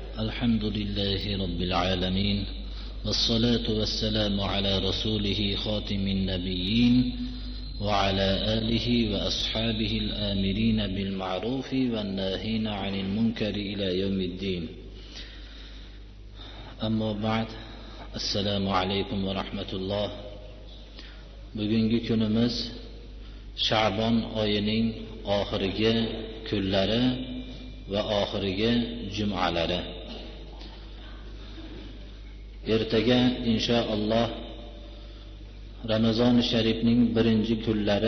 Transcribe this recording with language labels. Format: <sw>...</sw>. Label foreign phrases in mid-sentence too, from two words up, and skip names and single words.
<ar>الحمد لله رب العالمين، والصلاة والسلام على رسوله خاتم النبيين وعلى آله وأصحابه الآمرين بالمعروف والناهين عن المنكر إلى يوم الدين. أما بعد، السلام عليكم ورحمة الله.</ar> <uz>Bugungi kunimiz Sha'bon oyining oxirgi kunlari va oxirgi jum'alari. Ertaga inshaalloh Ramazon sharifning birinchi kunlari.</uz>